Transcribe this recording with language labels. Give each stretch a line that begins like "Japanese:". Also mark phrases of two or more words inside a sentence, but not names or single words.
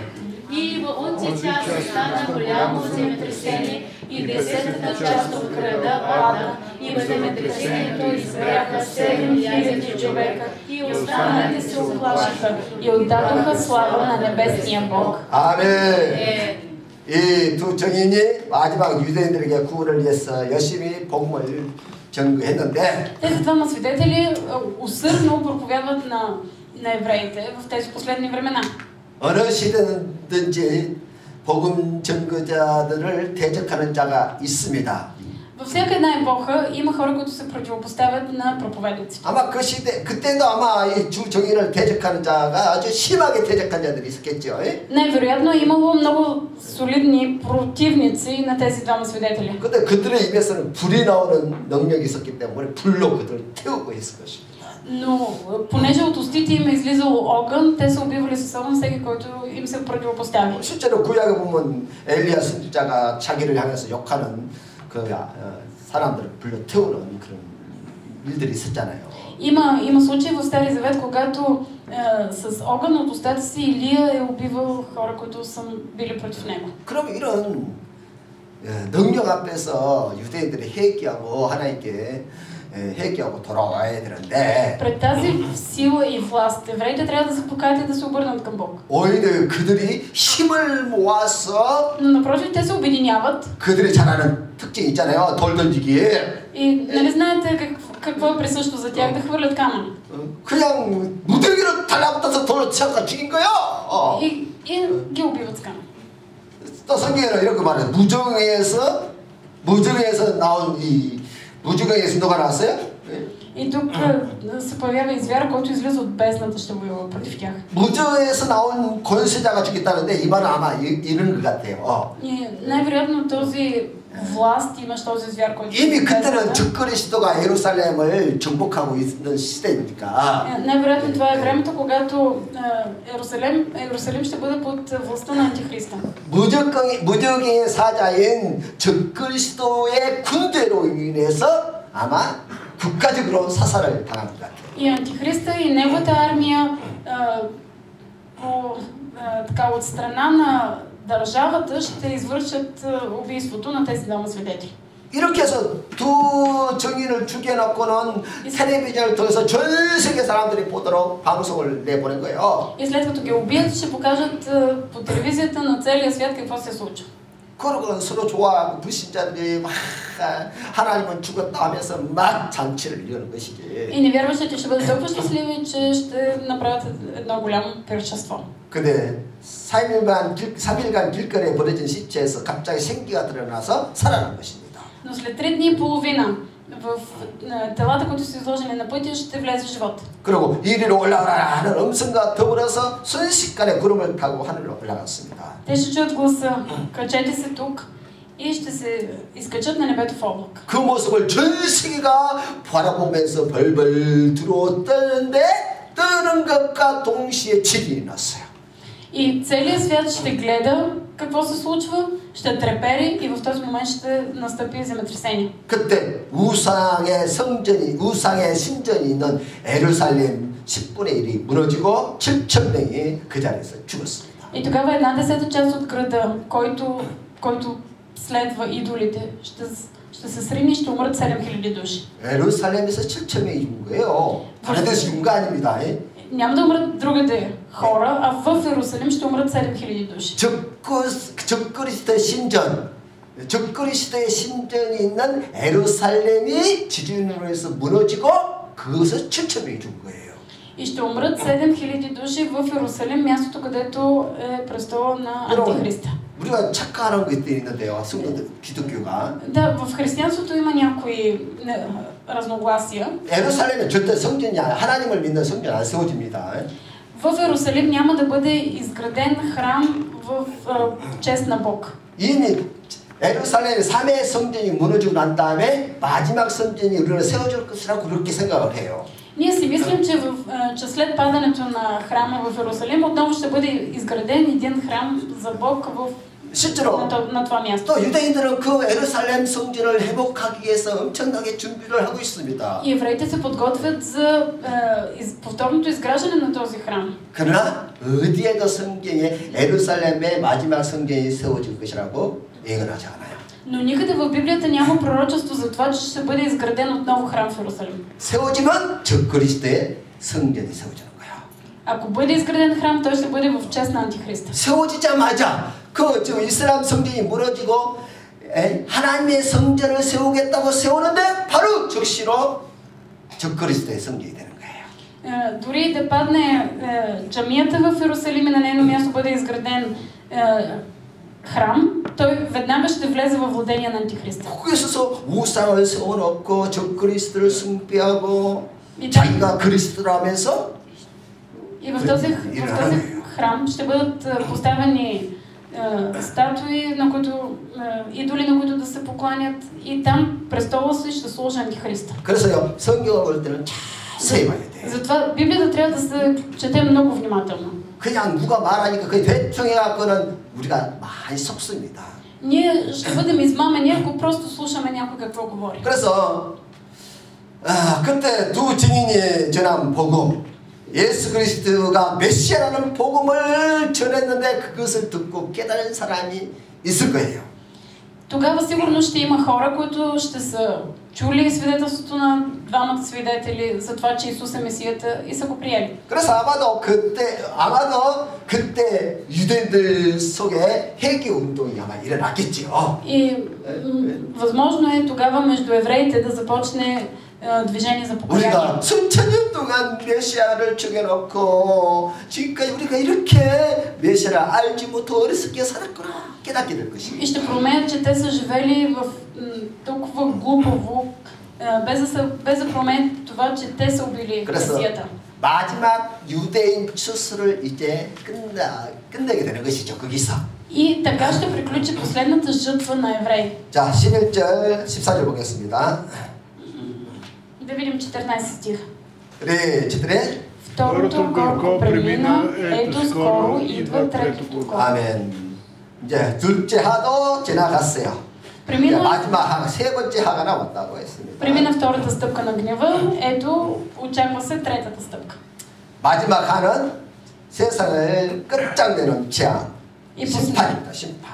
Bulgarian: И в онзи час стана голямо земетресение и 10-та част от града падна и в земетресението изгряха 7000 човека и останалите се оплашиха и отдадоха слава на небесния Бог.
Korean: 아멘. 이 두 증인이 마지막 유대인들에게 구원을 위해서 열심히 복음을 전거했는데
Bulgarian: Тези двама свидетели усърдно проповядват на евреите в тези последни времена.
Korean: 어느 시대든지 복음 전거자들을 대적하는 자가 있습니다.
Bulgarian: Във всяка една епоха има хора, които се противопоставят на проповедници.
Korean: 아마 그 시대 그때도 아마 이 주 정인을 대적하는 자가 아주 심하게 대적한 자들이 있었겠죠.
Bulgarian: Най-вероятно е имало много солидни противници на тези двама свидетели.
Korean: 근데 그들의 입에서는 불이 나오는 능력이 있었기 때문에 불로 그들을 태우고 했을 것입니다.
Bulgarian: Но понеже от устите им е излизал огън, те са убивали с огън всеки, който им се противопостави.
Korean: 실제로 구약에 보면 엘리야 선지자가 자기를 향해서 욕하는 그 사람들을 불러 태우는 그런 일들이 있었잖아요.
Bulgarian: Има случаи в Стария Завет, когато с огън от устата си Илия е убивал хора, които са били против него.
Korean: 그럼 이런 능력 앞에서 유대인들이 회개하고 하나님께 회개하고 돌아와야 되는데
Bulgarian: Пред тази сила и власт евреите трябва да се покаят и да се обърнат към Бог.
Korean: 오히려 그들이 힘을 모아서
Bulgarian: Но напротив, те се обединяват.
Korean: 그들이 잘하는 특징이 있잖아요. 돌 던지기.
Bulgarian: И нали знаете какво е присъщо за тях? Да хвърлят камъни.
Korean: 그냥 무더기로 달라붙어서 돌을 쳐서 죽인 거요.
Bulgarian: И ги убиват с камъни.
Korean: 또 성경에는 이렇게 말해요. 무정에서 나온 이 무정에서 누가 나왔어요?
Bulgarian: И тук се появява и звяра, който излиза от бездната, ще воюва против тях.
Korean: 무정에서 나온 권세자가 죽겠다는데 이번은 아마 이런 것 같아요.
Bulgarian: И най-вероятно този власт имаш този звяр, който
Korean: 이미 그때는 적그리스도가 예루살렘을 정복하고 있는 시대니까.
Bulgarian: Най-вероятно това е времето, когато Иерусалим ще бъде под властта на Антихриста.
Korean: 무적의 사자인 적그리스도의 군대로 인해서 아마 국가적으로 사살을 당한 것 같아요.
Bulgarian: И Антихриста и неговата армия така от страна на държавата ще извършат убийството на тези двама свидетели.
Korean: 이렇게 해서 두 증인을 죽여놓고는 텔레비전을 통해서 전 세계 사람들이 보도록 방송을 내보낸 거예요.
Bulgarian: И след като ги убият, ще покажат по телевизията на целия свят какво се случва.
Korean: 그러고 서로 좋아하고 불신자들이 막 하나님은 죽었다 하면서 막 잔치를 이루는 것이지.
Bulgarian: И невярващите ще бъдат толкова щастливи, че ще направят едно голямо пиршество.
Korean: 근데 3일간 길거리에 버려진 시체에서 갑자기 생기가 드러나서 살아난 것입니다.
Bulgarian: Но след 3 дни и половина в телата, които са изложени на пътя, ще влезе живот.
Korean: 그리고 이리로 올라오라 하는 음성과 더불어서 순식간에 구름을 타고 하늘로 올라갔습니다.
Bulgarian: Те ще чуят гласа: качете се тук, и ще се изкачат на небето в облак.
Korean: 그 모습을 전 세계가 바라보면서 벌벌 들어오는데 뜨는 것과 동시에 지진이 났어요.
Bulgarian: И целият свят ще гледа какво се случва, ще трепери и в този момент ще настъпи земетресение.
Korean: 그때 우상의 신전이 있는 예루살렘 10분의 1이 무너지고 7,000명이 그 자리에서 죽었습니다.
Bulgarian: И тогава 1/10 част от града, който следва идолите, ще се срине и ще умрат 7000 души.
Korean: 예루살렘에서 7,000명이 죽은 거예요. 다른 데서 죽은 거 아닙니다.
Bulgarian: Няма да умрат другаде хора, а в Иерусалим ще умрат 7000 души.
Korean: 적그리스도의 신전이 있는 예루살렘이 지진으로 해서 무너지고 그것에서 7,000명이 죽은 거예요.
Bulgarian: И ще умрат 7000 души в Иерусалим, мястото, където е престола на Антихриста.
Korean: 우리가 착각하는 것들이 있는데요. 기독교가.
Bulgarian: Да, в християнството има някои разногласия.
Korean: 예루살렘은 절대 성전이 하나님을 믿는 성전 안 세워집니다.
Bulgarian: В Иерусалим няма да бъде изграден храм в чест на Бог.
Korean: 이미 예루살렘의 3회 성전이 무너지고 난 다음에 마지막 성전이 우리는 세워질 것이라고 그렇게 생각을 해요.
Bulgarian: Ние си мислим, че след падането на храма в Иерусалим отново ще бъде изграден един храм за Бог на това място.
Korean: 또 유대인들은 그 예루살렘 성전을 회복하기 위해서 엄청나게 준비를 하고 있습니다.
Bulgarian: И евреите се подготвят за повторното изграждане на този храм.
Korean: 그러나 어디에도 성경에 예루살렘의 마지막 성전이 세워질 것이라고 예언하지 않아요.
Bulgarian: Но никъде в Библията няма пророчество за това, че ще бъде изграден отново храм в Иерусалим.
Korean: 세워지면 적그리스도의 성전이 세워지는 거야.
Bulgarian: Ако бъде изграден храм, той ще бъде в чест на Антихриста.
Korean: 세워지자마자 그 지금 이슬람 성전이 무너지고 하나님의 성전을 세우겠다고 세우는데 바로 적시로 적그리스도의 성전이 되는 거예요.
Bulgarian: Дори да падне джамията в Иерусалим и на нейно място бъде изграден храм, той веднага ще влезе във владение на Антихриста.
Korean: 거기서 우상을 세워놓고 적그리스도를 숭배하고 자기가 그리스도라면서
Bulgarian: И в този храм ще бъдат поставени статуи, на които идоли, на които да се покланят, и там престола си ще служи Антихриста.
Korean: 그래서요, 성경을 볼 때는 자세히 봐야 돼.
Bulgarian: Затова Библията трябва да се чете много внимателно.
Korean: 그냥 누가 말하니까 그 대충 해갖고는 우리가 많이 속습니다.
Bulgarian: Ние ще бъдем измамени, ако просто слушаме някой какво говори.
Korean: 그래서 그때 두 증인이 전한 복음, 예수 그리스도가 메시아라는 복음을 전했는데 그것을 듣고 깨달은 사람이 있을 거예요.
Bulgarian: Тогава сигурно ще има хора, които ще са чули свидетелството на двамата свидетели за това, че Исус е Месията и са го приели.
Korean: 그래서 아마도 그때 유대인들 속에 회개 운동이 아마 일어났겠지요.
Bulgarian: И възможно е тогава между евреите да започне движение за покаяние.
Korean: 우리가 수천 년 동안 메시아를 죽여놓고 지금까지 우리가 이렇게 메시아를 알지 못하고 어리석게 살았구나 깨닫게 될 것입니다.
Bulgarian: И ще проумеят, че те са живели в толкова глупаво, без да проумеят това, че те са убили Месията.
Korean: 마지막 유대인 추수를 이제 끝내게 되는 것이죠. 거기서.
Bulgarian: И така ще приключи последната жътва на евреи.
Korean: 자, 11절, 14절 보겠습니다.
Bulgarian: Да видим 14 стих.
Korean: 그래, 4.
Bulgarian: Второто горко премина, ето скоро идва третото горко.
Korean: 아멘. 이제 둘째 하도 지나갔어요. 마지막 세 번째 하가 남았다고 했습니다.
Bulgarian: Премина втората стъпка на гнева, ето очаква се третата стъпка.
Korean: 마지막 하는 세상을 끝장내는 재앙. 심판입니다. 심판.